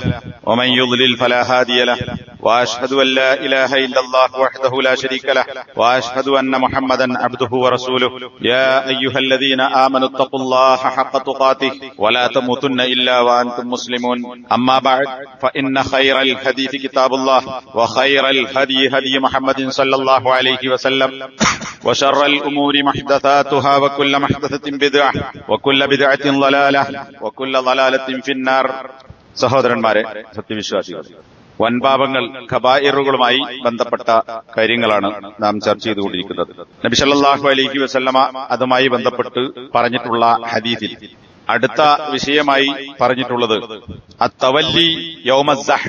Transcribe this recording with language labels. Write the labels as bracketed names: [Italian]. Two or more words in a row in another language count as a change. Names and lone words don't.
[Arabic] ومن يضلل فلا هادي له وأشهد أن لا إله إلا الله وحده لا شريك له وأشهد أن محمدا عبده ورسوله يا أيها الذين آمنوا اتقوا الله حق تقاته ولا تموتن إلا وأنتم مسلمون أما بعد فإن خير الحديث كتاب الله وخير الهدي هدي محمد صلى الله عليه وسلم وشر الأمور محدثاتها وكل محدثة بدعة وكل بدعة ضلالة وكل ضلالة في النار. [Malayalam] സഹോദരന്മാരെ, സത്യവിശ്വാസികൾ, വൻപാപങ്ങൾ കബായിറുകളുമായി ബന്ധപ്പെട്ട കാര്യങ്ങളാണ് നാം ചർച്ച ചെയ്തുകൊണ്ടിരിക്കുന്നത്. നബി [Arabic] صلى الله عليه وسلم [Malayalam] അതുമായി ബന്ധപ്പെട്ട് പറഞ്ഞിട്ടുള്ള ഹദീസിൽ അടുത്ത വിഷയമായി പറഞ്ഞിട്ടുള്ളത് [Arabic] التولي يوم الزحف,